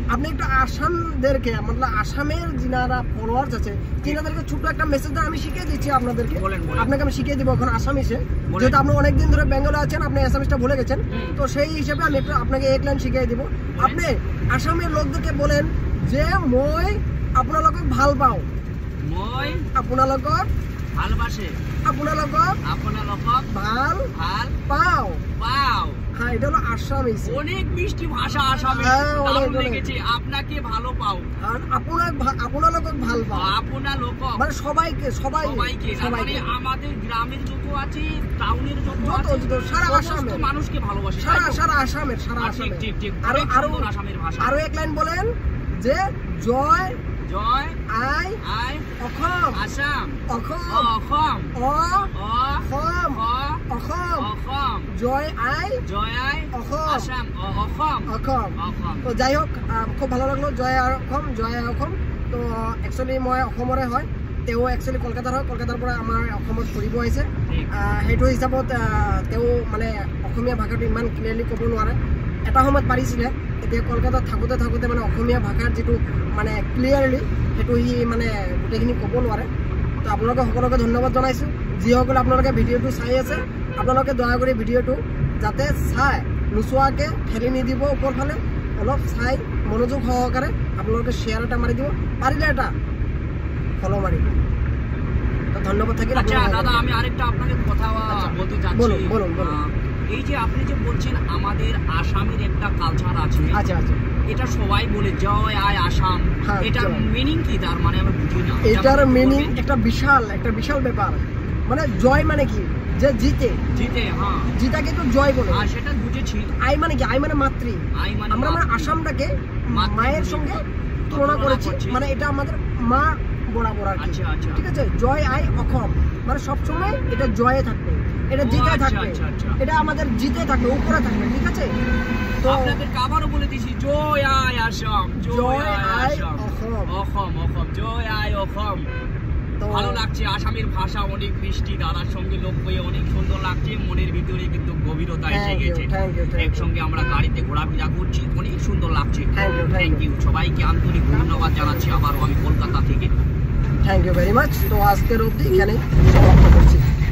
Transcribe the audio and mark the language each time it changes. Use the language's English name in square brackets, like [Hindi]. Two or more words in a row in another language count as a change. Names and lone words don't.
[Bangla] আপনি একটু আসামদেরকে, মানে আসামের যারা ফলোয়ার্স আছে, তিনাদেরকে ছোট একটা মেসেজ দেন, আমি শিখিয়ে দিচ্ছি আপনাদেরকে। আপনাকে আমি শিখিয়ে দিব এখন আসামিসে, যেহেতু আপনি অনেকদিন ধরে বেঙ্গলে আছেন, আপনি আসামিসটা ভুলে গেছেন। তো সেই হিসেবে আমি একটু আপনাকে এক লাইন শিখিয়ে দিব। আপনি আসামের লোকদেরকে বলেন যে [Assamese] মই আপোনালোকক ভাল পাওঁ, মই আপোনালোকক ভালবাসে, আপোনালোকক ভাল পাওঁ। [Bangla] হ্যাঁ, এটা হলো আসামিস। অনেক মিষ্টি ভাষা আসামে, দারুণ লেগেছে। আপনাকে ভালো পাও, আর আপোনালোকক ভাল পাও, মানে সবাইকে মানে আমাদের গ্রামের যত আছে, টাউনের যত সারা আসামের মানুষকে ভালোবাসে, সারা আসামের আরো এক লাইন বলেন যে [Assamese] জয় আই অসম, [Bangla] আসাম, [Assamese] অসম, অসম, জয় আই অসম, অসম। [Bangla] তো যাই হোক, খুব ভালো লাগলো। [Assamese] জয় অসম। তো একচুৱেলি মই অসমৰে হয়, তেওঁ একচুৱেলি কলকাতাৰ হয়, কলকাতাৰ পৰা আমাৰ অসমত ফুৰিব আহিছে। সেইটো হিচাপত তেওঁ মানে অসমীয়া ভাষাটো ইমান ক্লিয়াৰলি ক'ব নোৱাৰে। এটা সময়ত পাৰিছিলে, এতিয়া কলকাতাত থাকোঁতে মানে অসমীয়া ভাষাৰ যিটো মানে ক্লিয়াৰলি সেইটো সি মানে গোটেইখিনি ক'ব নোৱাৰে। তো আপোনালোকে সকলোকে ধন্যবাদ জনাইছোঁ। যিসকলে আপোনালোকে ভিডিঅ'টো চাই আছে, আপোনালোকে দয়া কৰি ভিডিঅ'টো যাতে চাই নোচোৱাকৈ ঠেলি নিদিব, ওপৰ ফালে অলপ চাই মনোযোগ সহকাৰে আপোনালোকে শ্বেয়াৰ এটা মাৰি দিব, পাৰিলে এটা ফলো মাৰি দিব। তো ধন্যবাদ থাকিল। [Bangla] আচ্ছা দাদা, আমি আরেকটা আপনাকে কথা বলতে চাচ্ছি। বলুন। এই যে আপনি যে বলছেন আমাদের আসামের একটা কালচার আছে, আচ্ছা, এটা সবাই বলে [Assamese] জয় আয় আসাম, [Bangla] এটার মিনিং কি? তার মানে আমি বুঝি না। এটার মিনিং একটা বিশাল ব্যাপার। মানে জয় মানে কি? যে জিতে, হ্যাঁ, জিতাকে তো জয় বলে। সেটা বুঝেছি। আই মানে কি? আই মানে মাতৃ। আমরা মানে আসামটাকে মায়ের সঙ্গে তুলনা করেছি, মানে এটা আমাদের মা বরাবর আর কি। ঠিক আছে, [Assamese] জয় আই অসম, [Bangla] মানে সবসময় এটা জয়ে থাকবে। এটা জিতে থাকবে, এটা আমাদের জিতে থাকবে, উপরে থাকবে, ঠিক আছে? তো আপনাদেরকে আবারও বলে দিছি, [Assamese] জয় আই আসাম, জয় আই অসম, [Bangla] অসম, জয় আই অসম। ভালো লাগছে, আসামের ভাষা অনেক মিষ্টি, দাদার সঙ্গে লোক হয়ে অনেক সুন্দর লাগছে, মনের ভিতরে কিন্তু গভীরতা এসে গেছে। একসঙ্গে আমরা গাড়িতে ঘোরাফেরা করছি, অনেক সুন্দর লাগছে। [English] thank you, [Bangla] সবাইকে আন্তরিক ধন্যবাদ জানাচ্ছি আবারও আমি কলকাতা থেকে। [English] thank you very much. [Bangla] তো আজকের অবধি এখানে সমাপ্ত করছি।